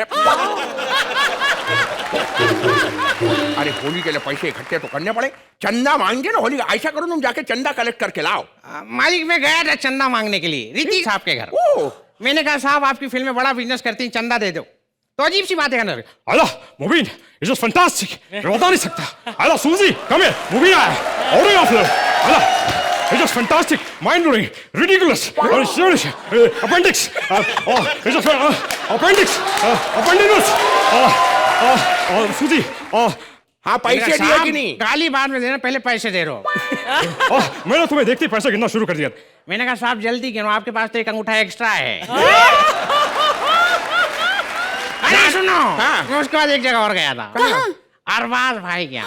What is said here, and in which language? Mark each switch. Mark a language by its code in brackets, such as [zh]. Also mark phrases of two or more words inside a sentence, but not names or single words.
[hi] अरे होली के लिए पैसे इकट्ठे तो करने पड़े, चंदा मांगे ना होली का। ऐसा करो तुम जाके चंदा कलेक्ट करके लाओ। मालिक मैं गया था चंदा मांगने के लिए रीति साहब के घर। मैंने कहा साहब आपकी फिल्म में बड़ा बिजनेस करती हैं, चंदा दे दो। तो अजीब सी बात है कहने लगे, [de] Alter, Mubin, ist das fantastisch. Ich war da nicht sagt. Alter, Susi, komm her. Mubin, Autograph. Alter, ist das fantastisch, [en] mind-blowing, ridiculous, serious, appendix. [de] Ist das appendix, appendix. Susi, [hi] हाँ पैसे दिए कि नहीं? गाली बाद में देना, पहले पैसे दे रहे हो। मैंने तुम्हें देखते ही पैसा गिनना शुरू कर दिया। मैंने कहा साहब जल्दी गिनो, आपके पास तो एक अंगूठा एक्स्ट्रा है। अरे सुनो, हाँ। मैं उसके बाद एक जगह और गया था। अरबाज भाई क्या